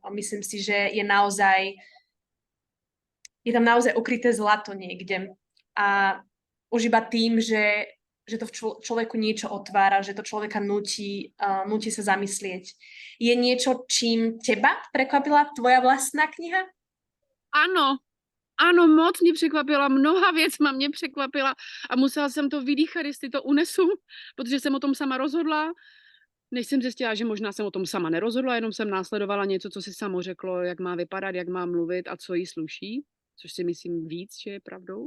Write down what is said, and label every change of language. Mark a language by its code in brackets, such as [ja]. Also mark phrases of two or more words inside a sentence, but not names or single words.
[sk] Myslím si, že je tam naozaj ukryté zlato niekde. A už iba tým, že že to v človeku niečo otvára, že to človeka nutí sa zamyslieť. Je niečo, čím teba prekvapila tvoja vlastná kniha? [cs] Ano, ano, moc mě překvapila, mnoha věcma mě překvapila a musela jsem to vydýchat, jestli to unesu, protože jsem o tom sama rozhodla. Než jsem zjistila, že možná jsem o tom sama nerozhodla, jenom jsem následovala něco, co si samo řeklo, jak má vypadat, jak má mluvit a co jí sluší, což si myslím víc, že je pravdou.